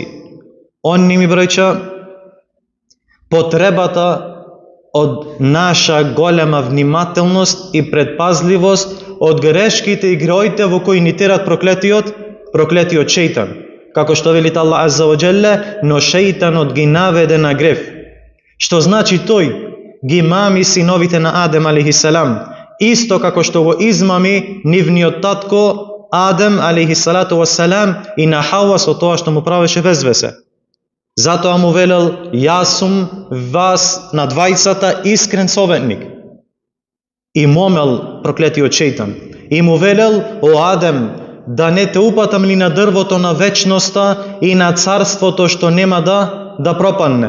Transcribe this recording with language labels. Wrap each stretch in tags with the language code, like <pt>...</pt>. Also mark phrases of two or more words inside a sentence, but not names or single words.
<mk>Онни ми браќа, потребата од наша голема внимателност и предпазливост од грешките и греоите во кои ни терат проклетиот шејтан. Како што велит</mk> <ar>الله عز وجل,</ar> <mk>но шејтанот ги наведе на грев. Што значи тој ги мами синовите на Адем</mk> <ar>عليه السلام,</ar> <mk>исто како што го измами нивниот татко Адем</mk> <ar>عليه الصلاة والسلام</ar> <mk>и на Хава со тоа што му правеше везвесе. Затоа му велел, јас сум вас на двајцата искрен советник. И момел проклетиот шејтан. И му велел, о Адем, да не те упатам ли на дрвото на вечноста и на царството што нема да пропадне.</mk>